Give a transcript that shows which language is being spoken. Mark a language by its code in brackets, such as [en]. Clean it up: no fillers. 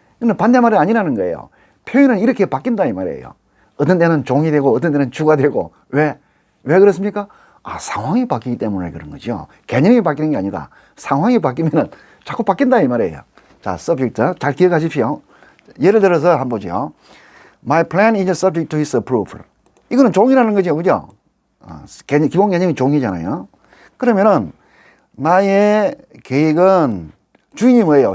[ko] 이건 반대말이 아니라는 거예요. 표현은 이렇게 바뀐다, 이 말이에요. 어떤 데는 종이 되고, 어떤 데는 주가 되고. 왜? 왜 그렇습니까? 상황이 바뀌기 때문에 그런 거죠. 개념이 바뀌는 게 아니다. 상황이 바뀌면은 자꾸 바뀐다, 이 말이에요. 자, subject. 잘 기억하십시오. 예를 들어서 한번 보죠. [en] My plan is subject to his approval. [ko] 이거는 종이라는 거죠. 그죠? 기본 개념이 종이잖아요. 그러면은, 나의 계획은 주인이 뭐예요?